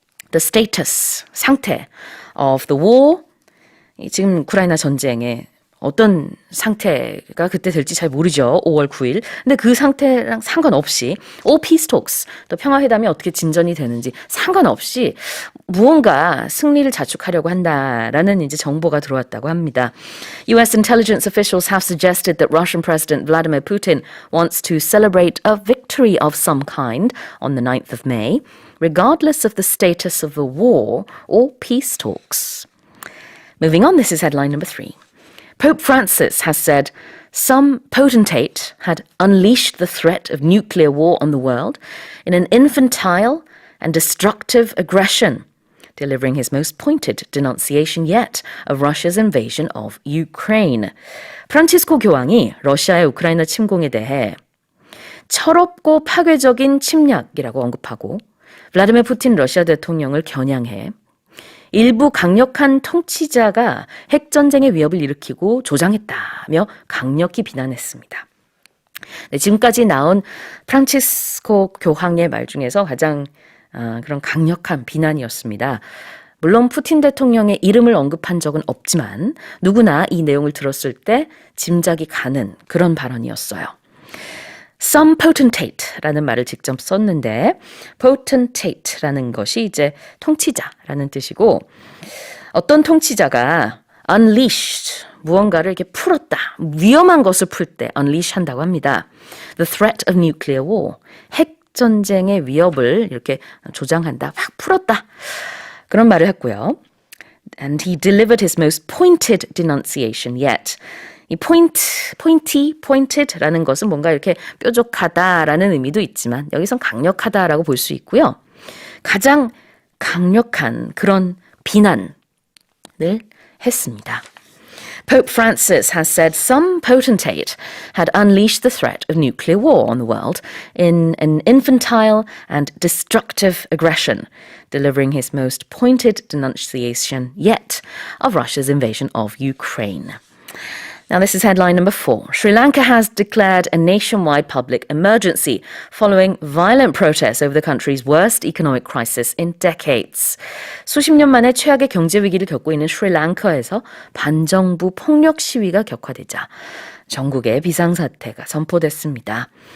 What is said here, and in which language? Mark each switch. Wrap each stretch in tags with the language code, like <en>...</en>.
<en>The status,</en> <ko>상태</ko> <en>of the war,</en> <ko>지금 우크라이나 전쟁의 어떤 상태가 그때 될지 잘 모르죠. 5월 9일. 근데 그 상태랑 상관없이</ko> <en>or peace talks,</en> <ko>또 평화회담이 어떻게 진전이 되는지 상관없이 무언가 승리를 자축하려고 한다라는 이제 정보가 들어왔다고 합니다.</ko> <en>US intelligence officials have suggested that Russian President Vladimir Putin wants to celebrate a victory of some kind on the 9th of May, regardless of the status of the war or peace talks. Moving on, this is headline number 3. Pope Francis has said some potentate had unleashed the threat of nuclear war on the world in an infantile and destructive aggression, delivering his most pointed denunciation yet of Russia's invasion of Ukraine.</en> <ko>프란치스코 교황이 러시아의 우크라이나 침공에 대해 철없고 파괴적인 침략이라고 언급하고 블라디미르 푸틴 러시아 대통령을 겨냥해 일부 강력한 통치자가 핵전쟁의 위협을 일으키고 조장했다며 강력히 비난했습니다. 네, 지금까지 나온 프란치스코 교황의 말 중에서 가장 그런 강력한 비난이었습니다. 물론 푸틴 대통령의 이름을 언급한 적은 없지만 누구나 이 내용을 들었을 때 짐작이 가는 그런 발언이었어요.</ko> <en>Some potentate</en> <ko>라는 말을 직접 썼는데 potentate라는 것이 이제 통치자라는 뜻이고 어떤 통치자가 unleashed 무언가를 이렇게 풀었다. 위험한 것을 풀 때 unleash 한다고 합니다.</ko> <en>The threat of nuclear war.</en> <ko>핵 전쟁의 위협을 이렇게 조장한다. 확 풀었다. 그런 말을 했고요.</ko> <en>And he delivered his most pointed denunciation yet.</en> <ko>이 pointed라는 것은 뭔가 이렇게 뾰족하다라는 의미도 있지만 여기선 강력하다라고 볼 수 있고요. 가장 강력한 그런 비난을 했습니다.</ko> <en>Pope Francis has said some potentate had unleashed the threat of nuclear war on the world in an infantile and destructive aggression, delivering his most pointed denunciation yet of Russia's invasion of Ukraine. Now, this is headline number 4. Sri Lanka has declared a nationwide public emergency following violent protests over the country's worst economic crisis in decades.</en> <ko>수십 년 만에 최악의 경제 위기를 겪고 있는 스리랑카에서 반정부 폭력 시위가 격화되자 전국에 비상사태가 선포됐습니다.</ko>